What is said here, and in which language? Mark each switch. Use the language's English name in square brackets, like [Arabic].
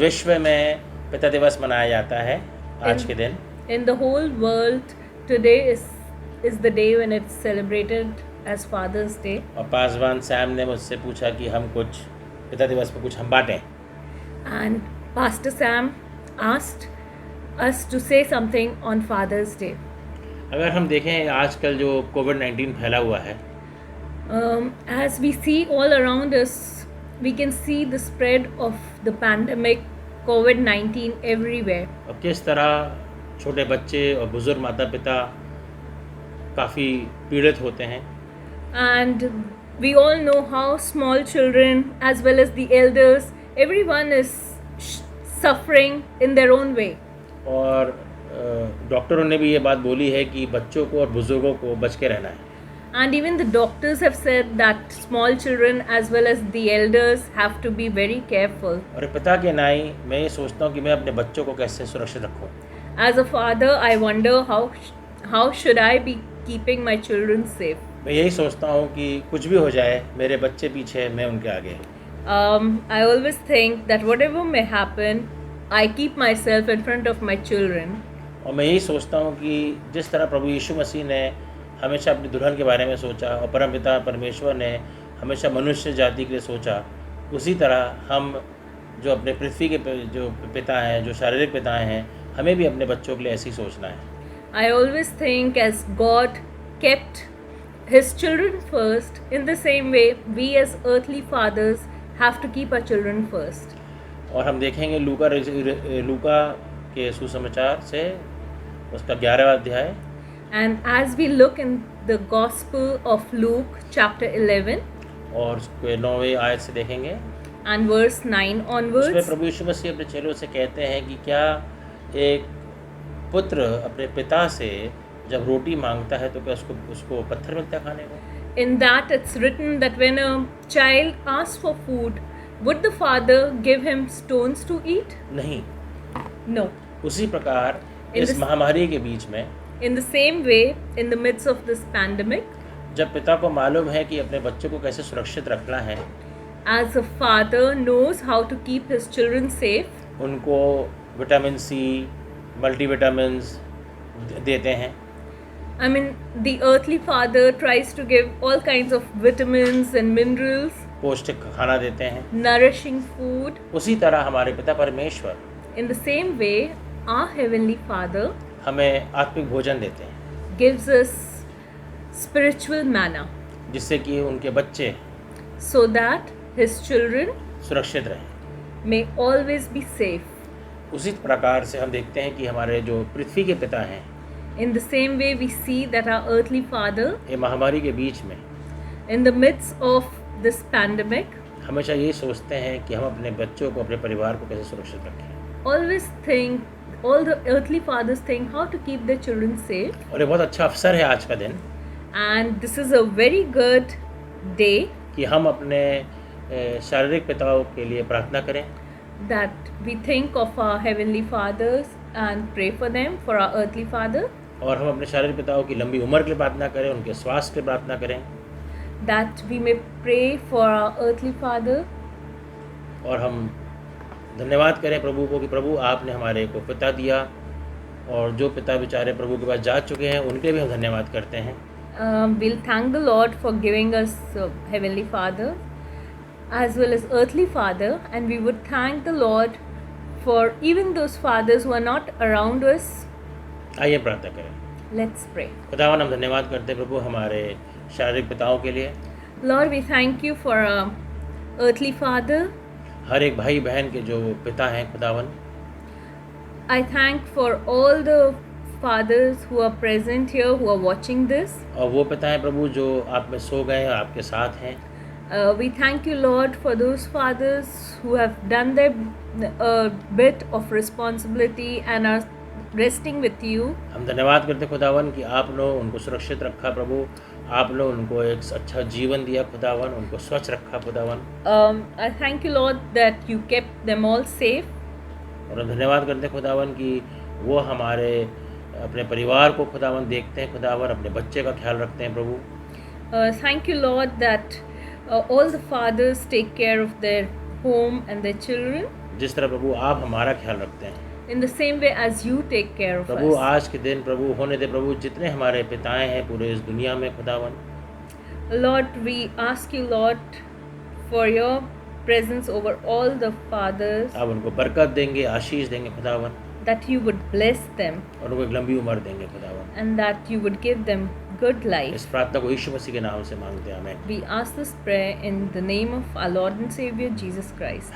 [Hindi] विश्व में पिता दिवस मनाया जाता है आज के दिन। [English] In the whole world, today is the day when it's celebrated as Father's Day. [Hindi] और पासवान सैम ने मुझसे पूछा कि हम कुछ पिता दिवस पर कुछ हम बांटें। [English] And Pastor Sam asked us to say something on Father's Day. [Hindi] अगर हम देखें आजकल जो कोविड-19 फैला हुआ है, [English] As we see all around us, we can see the spread of the pandemic COVID-19 everywhere. [Hindi] और किस तरह छोटे बच्चे और बुजुर्ग माता पिता काफ़ी पीड़ित होते हैं। [English] And we all know how small children as well as the elders, everyone is suffering in their own way. [Hindi] और डॉक्टरों ने भी ये बात बोली है कि बच्चों को और बुजुर्गों को बच के रहना है। [English] And even the doctors have said that small children as well as the elders have to be very careful. [Hindi] और एक पिता के नाई मैं ये सोचता हूँ कि मैं अपने बच्चों को कैसे सुरक्षित रखूँ। [English] As a father, I wonder how should I be keeping my children safe. [Hindi] मैं यही सोचता हूँ कि कुछ भी हो जाए मेरे बच्चे पीछे, मैं उनके आगे। [English] I always think that whatever may happen, I keep myself in front of my children. [Hindi] और मैं यही सोचता हूँ कि जिस तरह प्रभु यीशु मसीह ने हमेशा अपनी दुल्हन के बारे में सोचा और परमपिता परमेश्वर ने हमेशा मनुष्य जाति के लिए सोचा, उसी तरह हम जो अपने पृथ्वी के जो पिता हैं, जो शारीरिक पिता हैं, हमें भी अपने बच्चों के लिए ऐसे ही सोचना है। [English] I always think as God kept His children first, in the same way we as earthly fathers have to keep our children first. [Hindi] और हम देखेंगे लूका के सुसमाचार से उसका 11वां अध्याय। [English] And as we look in the Gospel of Luke chapter 11 [Hindi] और उसके 9वें आयत से देखेंगे, [English] and verse 9 [Hindi] उसमें [English] onwards, [Hindi] प्रभु यीशु मसीह अपने चेलों से कहते हैं कि क्या एक पुत्र अपने पिता से जब रोटी मांगता है तो क्या उसको पत्थर मिलता है खाने को? [English] in that it's written that when a child asks for food, would the father give him stones to eat? [Hindi] नहीं। [English] No. [Hindi] उसी प्रकार [English] In [Hindi] इस [English] this- [Hindi] महामारी के बीच में [English] In the same way, in the midst of this pandemic, [Hindi] जब पिता को मालूम है कि अपने बच्चों को कैसे सुरक्षित रखना है, [English] as a father knows how to keep his children safe, [Hindi] उनको विटामिन सी, मल्टीविटामिन्स देते हैं। [English] I mean, the earthly father tries to give all kinds of vitamins and minerals, [Hindi] पौष्टिक खाना देते हैं। [English] nourishing food. [Hindi] उसी तरह हमारे पिता परमेश्वर [English] In the same way, our Heavenly Father [Hindi] हमें आत्मिक भोजन देते हैं। [English] gives us spiritual manna [Hindi] जिससे कि उनके बच्चे [English] so that his children [Hindi] सुरक्षित रहें। [English] may always be safe. [Hindi] उसी प्रकार से हम देखते हैं कि हमारे जो पृथ्वी के पिता हैं, [English] In the same way, we see that our earthly Father, [Hindi] ये महामारी के बीच में [English] in the midst of this pandemic, [Hindi] हमेशा ये सोचते हैं कि हम अपने बच्चों को, अपने परिवार को कैसे सुरक्षित रखें। [English] always think, all the earthly fathers think how to keep their children safe. [Hindi] और ये बहुत अच्छा अवसर है आज का दिन [English] And this is a very good day [Hindi] कि हम अपने शारीरिक पिताओं के लिए प्रार्थना करें [English] that we think of our heavenly fathers and pray for them, for our earthly father, [Hindi] और हम अपने शारीरिक पिताओं की लंबी उम्र के लिए प्रार्थना करें, उनके स्वास्थ्य के लिए प्रार्थना करें, [English] that we may pray for our earthly father. [Hindi] और हम धन्यवाद करें प्रभु को कि प्रभु आपने हमारे को पिता दिया, और जो पिता बेचारे प्रभु के पास जा चुके हैं उनके भी हम धन्यवाद करते हैं। [English] We'll thank the Lord for giving us heavenly father as well as earthly father, and we would thank the Lord for even those fathers who are not around us. [Hindi] आइए प्रार्थना करें। [English] Let's pray. [Hindi] खुदावन हम धन्यवाद करते हैं प्रभु हमारे शारीरिक पिताओं के लिए। [English] Lord, we thank you for our earthly father. [Hindi] हर एक भाई बहन के जो पिता हैं खुदावन, [English] I thank for all the fathers who are present here, who are watching this. [Hindi] और वो पिता हैं प्रभु जो आप में सो गए हैं, आपके साथ हैं। [English] We thank you, Lord, for those fathers who have done their bit of responsibility and are resting with you. [Hindi] हम धन्यवाद करते हैं खुदावन कि आपने उनको सुरक्षित रखा प्रभु, आपने उनको एक अच्छा जीवन दिया खुदावन, उनको स्वच्छ रखा खुदावन। [English] I thank you, Lord, that you kept them all safe. [Hindi] और हम धन्यवाद करते हैं खुदावन कि वो हमारे अपने परिवार को खुदावन देखते हैं खुदावन, अपने बच्चे का ख्याल रखते हैं प्रभु। [English] Thank you, Lord, that all the fathers take care of their home and their children [Hindi] जिस तरह प्रभु आप हमारा ख्याल रखते हैं [English] in the same way as you take care of [Hindi] Prabhu, [English] us. [Hindi] आज के दिन प्रभु होने दे प्रभु, जितने हमारे पिताएं हैं पूरे इस दुनिया में खुदावन, [English] Lord, we ask you, Lord, for your presence over all the fathers, [Hindi] आप उनको बरकत देंगे, आशीष देंगे खुदावन, [English] that you would bless them [Hindi] और उनको एक लंबी उम्र देंगे खुदावन। [English] and that you would give them good life. [Hindi] इस प्रार्थना को यीशु मसीह के नाम से मांगते हैं हमें। [English] We ask this prayer in the name of our Lord and Savior Jesus Christ.